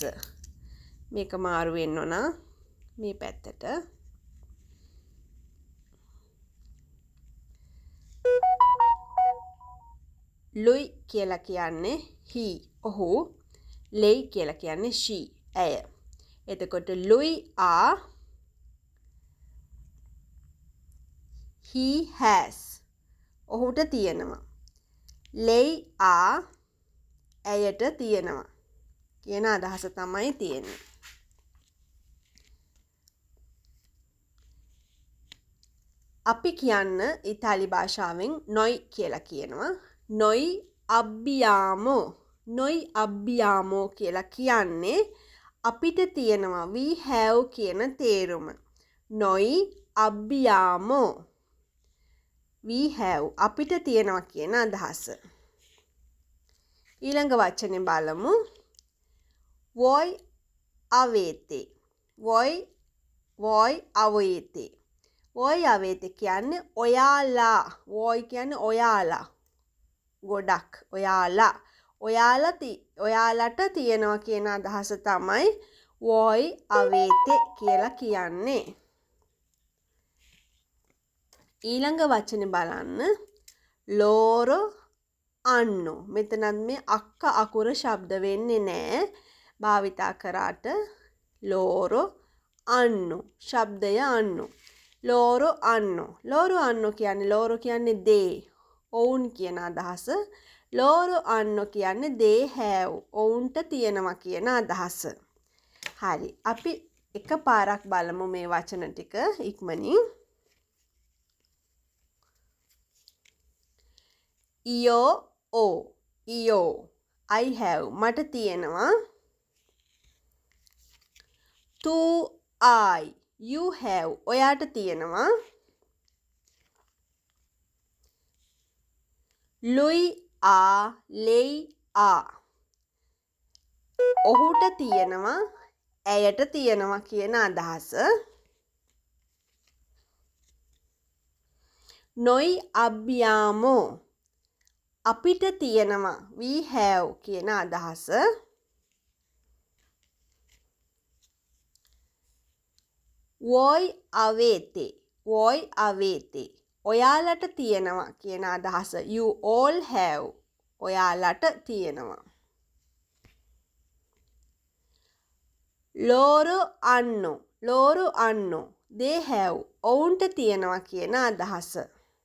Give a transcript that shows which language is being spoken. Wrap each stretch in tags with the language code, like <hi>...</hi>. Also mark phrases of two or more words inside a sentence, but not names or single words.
<si>මේක මාරු වෙන්න ඕන මේ පැත්තට. ලුයි කියලා කියන්නේ he ඔහු. ලෙයි කියලා කියන්නේ she ඇය. එතකොට</si> <it>lui ha</it> <en>he has</en> <si>ඔහුට තියෙනවා.</si> <it>lei ha</it> <si>ඇයට තියෙනවා කියන අදහස තමයි තියෙන්නේ. අපි කියන්න ඉතාලි භාෂාවෙන් නොයි කියලා කියනවා.</si> <it>noi abbiamo. noi abbiamo</it> <si>කියලා කියන්නේ අපිට තියෙනවා.</si> <en>we have</en> <si>කියන තේරුම.</si> <it>noi abbiamo.</it> <en>we have</en> <si>අපිට තියෙනවා කියන අදහස. ඊළඟ වචනේ බලමු.</si> <it>voi avete. voi avete. voi avete</it> <si>කියන්නේ ඔයාලා. voi කියන්නේ ඔයාලා. ගොඩක් ඔයාලා. ඔයාලට තියෙනවා කියන අදහස තමයි</si> <it>voi avete</it> <si>කියලා කියන්නේ. ඊළඟ වචනේ බලන්න.</si> <it>loro hanno.</it> <si>මෙතනත් මේ අක්ක අකුර ශබ්ද වෙන්නේ නැහැ. භාවිතා කරාට</si> <it>loro hanno.</it> <si>ශබ්දය</si> <it>hanno. loro hanno. loro hanno කියන්නේ loro කියන්නේ they.</it> <si>ඔවුන් කියන අදහස.</si> <it>loro hanno</it> <si>කියන්නේ</si> <en>they have.</en> <si>ඔවුන්ට තියෙනවා කියන අදහස. හරි. අපි එක පාරක් බලමු මේ වචන ටික ඉක්මනින්.</si> <it>io o.</it> <si>io</si> <en>I have</en> <si>මට තියෙනවා.</si> <it>tu hai</it> <en>you have</en> <si>ඔයාට තියෙනවා.</si> <it>lui a lei a</it> <si>ඔහුට තියෙනවා. ඇයට තියෙනවා කියන අදහස.</si> <it>noi abbiamo</it> <si>අපිට තියෙනවා.</si> <en>we have</en> <si>කියන අදහස.</si> <it>voi avete. voi avete</it> <si>ඔයාලට තියෙනවා කියන අදහස.</si> <en>you all have</en> <si>ඔයාලට තියෙනවා.</si> <it>loro hanno. loro hanno</it> <en>they have</en> <si>ඔවුන්ට තියෙනවා කියන අදහස.</si>